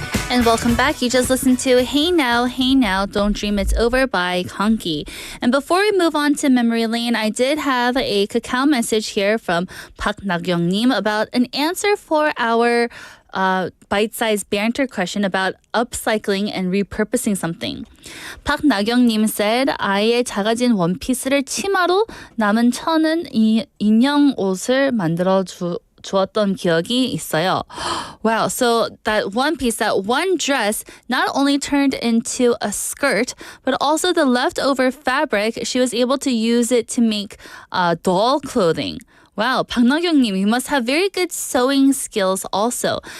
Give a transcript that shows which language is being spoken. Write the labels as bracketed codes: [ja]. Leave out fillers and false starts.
[en] And welcome back. You just listened to Hey Now, Don't Dream It's Over by Konki. And before we move on to Memory Lane, I did have a cacao message here from Park Nagyong-님 about an answer for our bite-sized banter question about upcycling and repurposing something. [ko] Park Nagyong-님 said, 아이의 작아진 원피스를 치마로 남은 천은 인형 옷을 만들어 주었던 기억이 있어요. [en] Wow, so that one piece, that one dress, not only turned into a skirt, but also the leftover fabric, she was able to use it to make doll clothing. Wow, 박나경님, you must have very good sewing skills also.